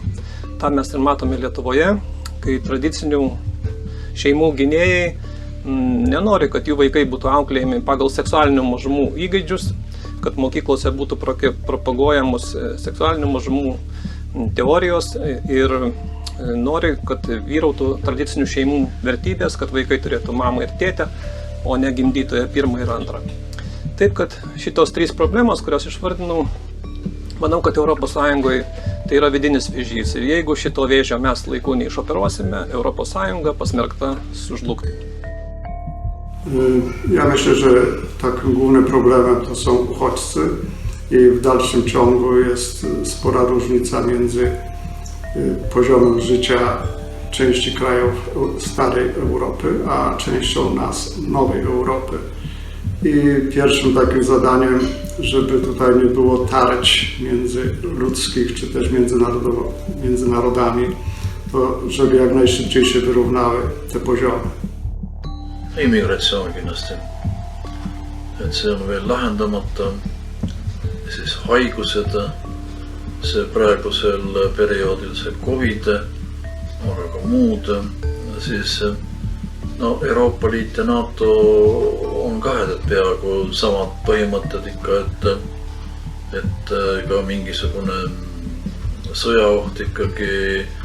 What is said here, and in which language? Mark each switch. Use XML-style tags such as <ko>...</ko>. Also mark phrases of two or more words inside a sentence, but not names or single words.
<lt>Ta mes ir matome Lietuvoje, kai tradicinių šeimų gynėjai nenori, kad jų vaikai būtų auklėjami pagal seksualinių mažumų įgeidžius, kad mokyklose būtų propaguojamos seksualinių mažumų teorijos ir nori, kad vyrautų tradicinių šeimų vertybės, kad vaikai turėtų mamą ir tėtę, o ne gimdytoją pirmą ir antrą. Taip, kad šitos 3 problemos, kurios išvardinau, manau, kad ES tai yra vidinis vėžys. Ir jeigu šito vėžio mes laiku neišoperuosime, ES pasmerkta sužlugti.</lt> <pl>Ja myślę, że takim głównym problemem to są uchodźcy i w dalszym ciągu jest spora różnica między poziomem życia części krajów starej Europy, a częścią nas, nowej Europy. I pierwszym takim zadaniem, żeby tutaj nie było tarć międzyludzkich czy też między narodami, to żeby jak najszybciej się wyrównały te poziomy.</pl> <et>Immigratsioon kindlasti, et see on veel lahendamata, siis haigused, see praegusel perioodil see Covid, aga ka muud, siis no Euroopa Liit ja NATO on et peaaegu samad põhimõtted ikka, et ka mingisugune sõjaoht ikkagi</et>